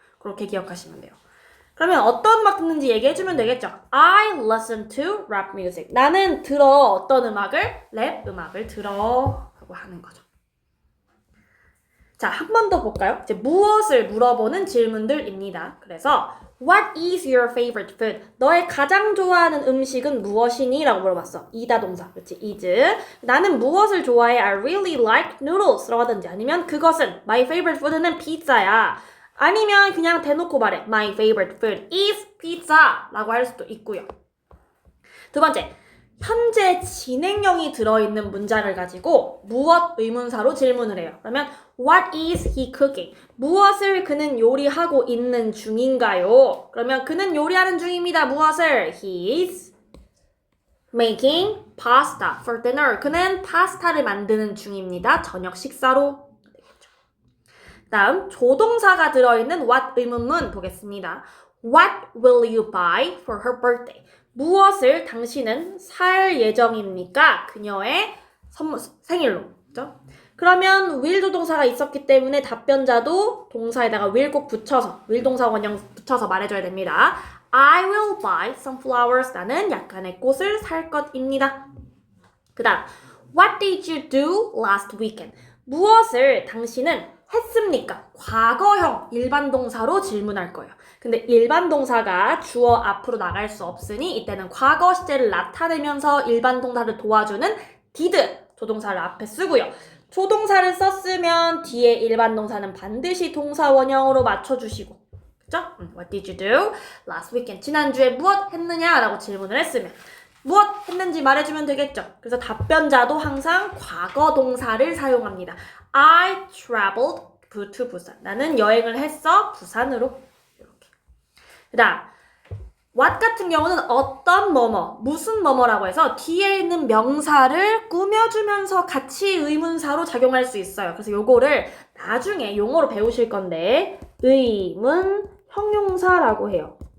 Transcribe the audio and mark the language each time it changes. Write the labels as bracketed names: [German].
[Korean] 그렇게 기억하시면 돼요. 그러면 어떤 음악 듣는지 얘기해주면 되겠죠. [English] I listen to rap music. [Korean] 나는 들어. 어떤 음악을? 랩 음악을 들어. 라고 하는 거죠. 자, 한 번 더 볼까요? 이제 무엇을 물어보는 질문들입니다. 그래서 [English] What is your favorite food? [Korean] 너의 가장 좋아하는 음식은 무엇이니? 라고 물어봤어. 이다 동사. 그렇지? is. 나는 무엇을 좋아해? [English] I really like noodles. [Korean] 라고 하든지 아니면 그것은 [English] My favorite food [Korean] 는 피자야. 아니면 그냥 대놓고 말해. [English] My favorite food is pizza. [Korean] 라고 할 수도 있고요. 두 번째. 현재 진행형이 들어있는 문장을 가지고 무엇 의문사로 질문을 해요. 그러면 [English] What is he cooking? [Korean] 무엇을 그는 요리하고 있는 중인가요? 그러면 그는 요리하는 중입니다. 무엇을? [English] He is making pasta for dinner. [Korean] 그는 파스타를 만드는 중입니다. 저녁 식사로. 다음 조동사가 들어있는 what 의문문 보겠습니다. [English] What will you buy for her birthday? [Korean] 무엇을 당신은 살 예정입니까? 그녀의 생일로. 그죠? 그러면 will 조동사가 있었기 때문에 답변자도 동사에다가 will 꼭 붙여서 will 동사 원형 붙여서 말해줘야 됩니다. [English] I will buy some flowers. [Korean] 나는 약간의 꽃을 살 것입니다. 그 다음 [English] What did you do last weekend? [Korean] 무엇을 당신은 했습니까? 과거형 일반 동사로 질문할 거예요. 근데 일반 동사가 주어 앞으로 나갈 수 없으니 이때는 과거 시제를 나타내면서 일반 동사를 도와주는 did 조동사를 앞에 쓰고요. 조동사를 썼으면 뒤에 일반 동사는 반드시 동사 원형으로 맞춰주시고, 그죠? [English] What did you do last weekend? [Korean] 지난주에 무엇 했느냐? 라고 질문을 했으면 무엇 했는지 말해주면 되겠죠? 그래서 답변자도 항상 과거 동사를 사용합니다. [English] I traveled to 부산. [Korean] 나는 여행을 했어. 부산으로. 이렇게. 그 다음 what 같은 경우는 어떤 뭐뭐, 무슨 뭐뭐라고 해서 뒤에 있는 명사를 꾸며주면서 같이 의문사로 작용할 수 있어요. 그래서 요거를 나중에 용어로 배우실 건데 의문 형용사라고 해요.